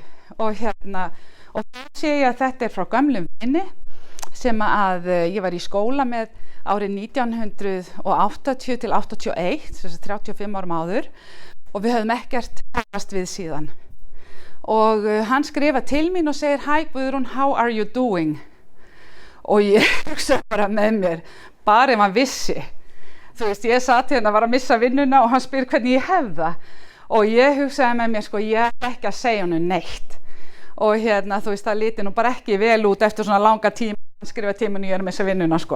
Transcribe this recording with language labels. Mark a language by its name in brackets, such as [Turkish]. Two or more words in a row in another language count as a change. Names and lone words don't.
[Icelandic] Og þá sé ég að þetta frá gömlum vini sem að ég var í skóla með árið 1980 til 81, þess að 35 árum áður, og við höfum ekkert talast við síðan. Og hann skrifa til mín og segir, "Hi Guðrún, [English] how are you doing?" [Icelandic] Og ég hugsa bara með mér, bara ef hann vissi. Þú veist, ég satt hérna, var að missa vinnuna og hann spyr hvernig ég hef það. Og ég hugsaði með mér, sko, ég er ekki að segja honum neitt. Og þú veist, það liti nú bara ekki vel út eftir svona langa tíma, hann skrifa til mér og ég er að missa vinnuna, sko.